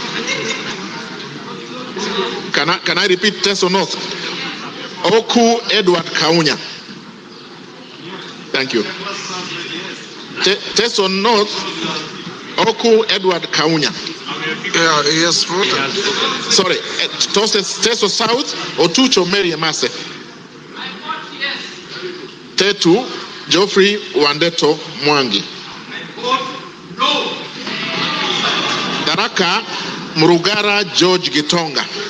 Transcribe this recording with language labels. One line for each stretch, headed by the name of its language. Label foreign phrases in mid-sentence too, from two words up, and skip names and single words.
English: Can I repeat Teso North? Oku Edward Kaunya. Thank you. Teso North Oku Edward Kaunya. Yeah, yes, Sorry, Teso South Otucho Mary Emase. Tetu Geoffrey Wandeto Mwangi. Daraka Murugara George Gitonga.